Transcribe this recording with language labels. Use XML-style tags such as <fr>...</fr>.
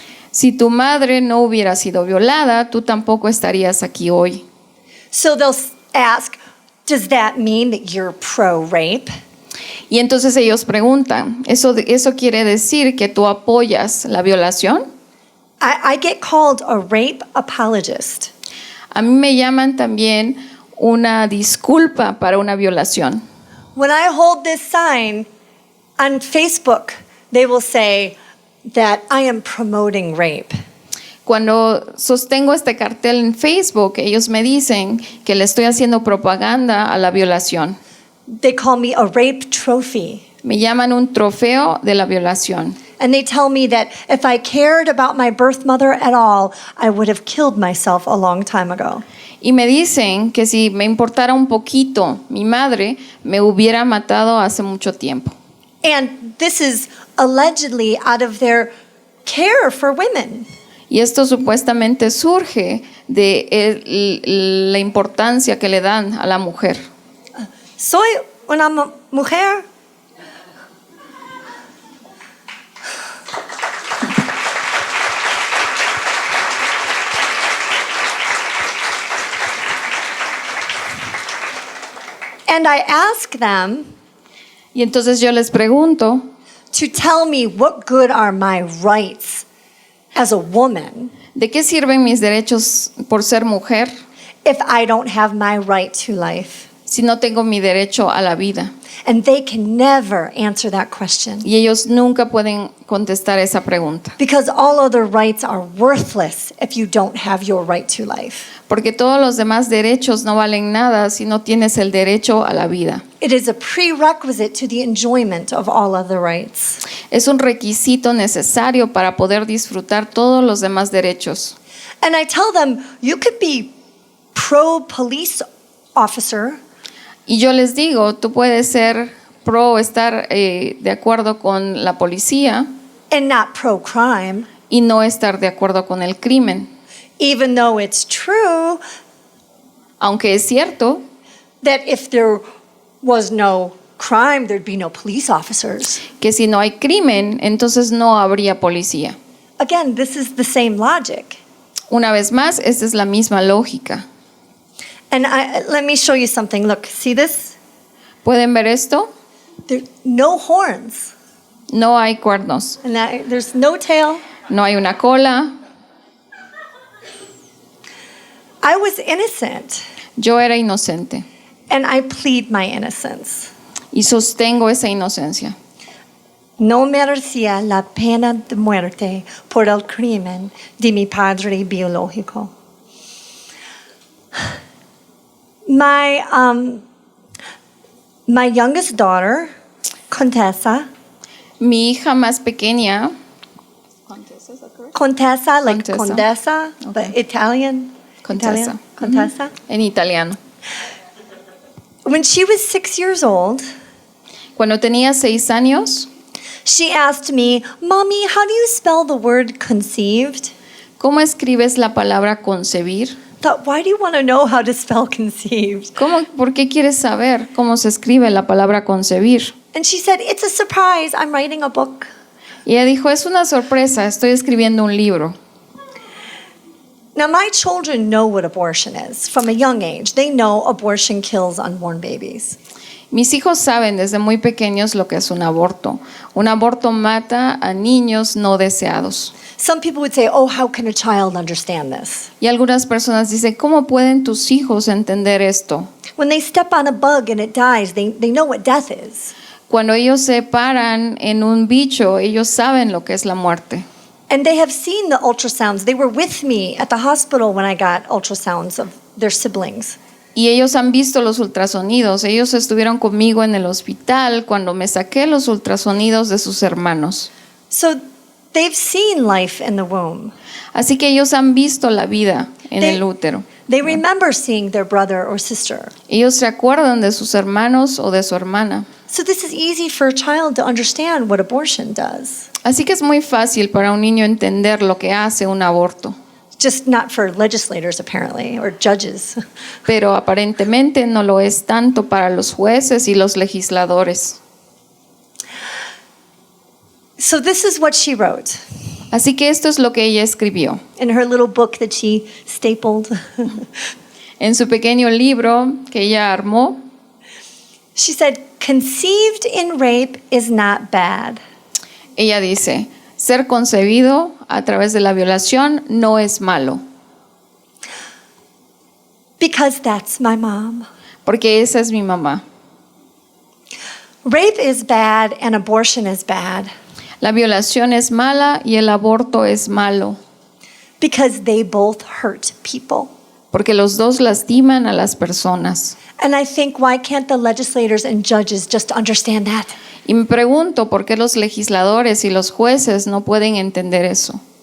<es>Si tu madre no hubiera sido violada, tú tampoco estarías aquí hoy.</es> <en>So they'll ask, does that mean that you're pro-rape?</en> <es>Y entonces ellos preguntan, ¿eso quiere decir que tú apoyas la violación?</es> <en>I get called a rape apologist.</en> <es>A mí me llaman también una disculpa para una violación.</es> <en>When I hold this sign on Facebook, they will say that I am promoting rape.</en> <es>Cuando sostengo este cartel en Facebook, ellos me dicen que le estoy haciendo propaganda a la violación.</es> <en>They call me a rape trophy.</en> <es>Me llaman un trofeo de la violación.</es> <en>And they tell me that if I cared about my birth mother at all, I would have killed myself a long time ago.</en> <es>Y me dicen que si me importara un poquito mi madre, me hubiera matado hace mucho tiempo.</es> <en>And this is allegedly out of their care for women.</en> <es>Y esto supuestamente surge de la importancia que le dan a la mujer. Soy una mujer.</es> <en>And I ask them</en> <es>Y entonces yo les pregunto,</es> <en>to tell me what good are my rights as a woman</en> <es>¿de qué sirven mis derechos por ser mujer</es> <en>if I don't have my right to life?</en> <es>si no tengo mi derecho a la vida?</es> <en>And they can never answer that question</en> <es>Y ellos nunca pueden contestar esa pregunta,</es> <en>because all other rights are worthless if you don't have your right to life.</en> <es>porque todos los demás derechos no valen nada si no tienes el derecho a la vida.</es> <en>It is a prerequisite to the enjoyment of all other rights.</en> <es>Es un requisito necesario para poder disfrutar todos los demás derechos.</es> <en>And I tell them, you could be pro-police officer,</en> <es>Y yo les digo, tú puedes ser pro, estar de acuerdo con la policía</es> <en>and not pro-crime,</en> <es>y no estar de acuerdo con el crimen.</es> <en>even though it's true</en> <es>Aunque es cierto</es> <en>that if there was no crime, there'd be no police officers.</en> <es>que si no hay crimen, entonces no habría policía.</es> <en>Again, this is the same logic.</en> <es>Una vez más, esta es la misma lógica.</es> <en>And let me show you something. Look, see this?</en> <es>¿Pueden ver esto?</es> <en>There no horns,</en> <es>No hay cuernos,</es> <en>and there's no tail.</en> <es>no hay una cola.</es> <en>I was innocent,</en> <es>Yo era inocente</es> <en>and I plead my innocence.</en> <es>y sostengo esa inocencia. No merecía la pena de muerte por el crimen de mi padre biológico.</es> <en>My youngest daughter, Contessa,</en> <es>Mi hija más pequeña,</es> <en>Contessa, like</en> <es>Contessa.</es> <en>Condessa, but Okay. Italian.</en> <es>Contessa.</es> <en>Italian, Contessa.</en> <es>en italiano.</es> <en>When she was 6 years old,</en> <es>Cuando tenía 6 años,</es> <en>she asked me, Mommy, how do you spell the word conceived?</en> <es>¿cómo escribes la palabra concebir?</es> <en>Thought, why do you want to know how to spell conceived?</en> <es>¿Por qué quieres saber cómo se escribe la palabra concebir?</es> <en>And she said, it's a surprise. I'm writing a book.</en> <es>Y ella dijo, es una sorpresa, estoy escribiendo un libro.</es> <en>Now, my children know what abortion is from a young age. They know abortion kills unborn babies.</en> <es>Mis hijos saben desde muy pequeños lo que es un aborto. Un aborto mata a niños no deseados.</es> <en>Some people would say, oh, how can a child understand this?</en> <es>Y algunas personas dicen, ¿cómo pueden tus hijos entender esto?</es> <en>When they step on a bug and it dies, they know what death is.</en> <es>Cuando ellos se paran en un bicho, ellos saben lo que es la muerte.</es> <en>And they have seen the ultrasounds. They were with me at the hospital when I got ultrasounds of their siblings.</en> <es>Y ellos han visto los ultrasonidos. Ellos estuvieron conmigo en el hospital cuando me saqué los ultrasonidos de sus hermanos.</es> <en>So they've seen life in the womb.</en> <es>Así que ellos han visto la vida en el útero.</es> <en>They remember seeing their brother or sister.</en> <es>Ellos se acuerdan de sus hermanos o de su hermana.</es> <en>So this is easy for a child to understand what abortion does.</en> <es>Así que es muy fácil para un niño entender lo que hace un aborto.</es> <en>Just not for legislators, apparently, or judges.</en> <es>Pero aparentemente no lo es tanto para los jueces y los legisladores.</es> <en>So this is what she wrote</en> <es>Así que esto es lo que ella escribió.</es> <en>in her little book that she stapled.</en> <es>En su pequeño libro que ella armó,</es> <en>She said, conceived in rape is not bad.</en> <es>ella dice, ser concebido a través de la violación no es malo,</es> <en>Because that's my mom.</en> <es>porque esa es mi mamá.</es> <en>Rape is bad and abortion is bad</en> <es>La violación es mala y el aborto es malo,</es> <en>because they both hurt people.</en> <es>porque los dos lastiman a las personas.</es> <en>And I think, why can't the legislators and judges just understand that?</en> <es>Y me pregunto por qué los legisladores y los jueces no pueden entender eso.</es>